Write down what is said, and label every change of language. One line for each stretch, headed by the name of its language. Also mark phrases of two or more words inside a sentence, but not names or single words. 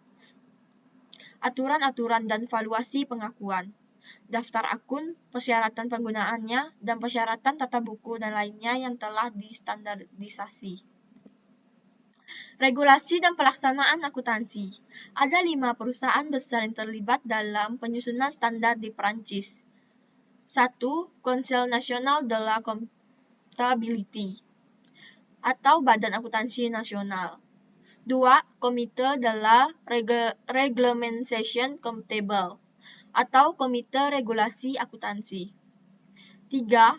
Indonesian: Aturan-aturan dan valuasi pengakuan, daftar akun, persyaratan penggunaannya, dan persyaratan tata buku dan lainnya yang telah distandarisasi. Regulasi dan pelaksanaan akuntansi. Ada 5 perusahaan besar yang terlibat dalam penyusunan standar di Prancis. 1. Conseil National de la Comptabilité atau Badan Akuntansi Nasional. 2. Comité de la Réglementation Comptable atau Komite Regulasi Akuntansi. 3.